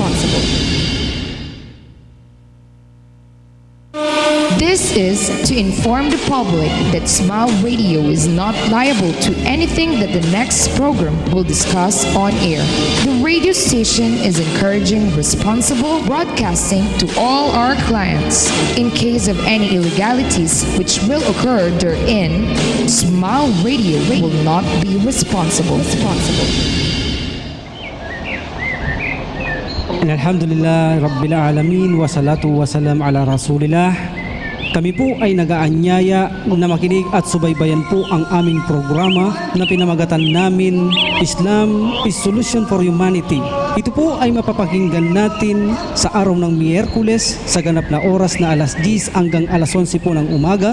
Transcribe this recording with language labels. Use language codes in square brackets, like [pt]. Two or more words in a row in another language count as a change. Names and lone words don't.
[en] This is to inform the public that Smile Radio is not liable to anything that the next program will discuss on air. The radio station is encouraging responsible broadcasting to all our clients. In case of any illegalities which will occur therein, Smile Radio will not be responsible. [ar] الحمد لله رب العالمين والصلاة والسلام على رسول الله. [tl] Kami po ay nag-aanyaya na makinig at subaybayan po ang aming programa na pinamagatan namin Islam is Solution for Humanity. Ito po ay mapapakinggan natin sa araw ng Miyerkules sa ganap na oras na alas 10 hanggang alas 11 po ng umaga.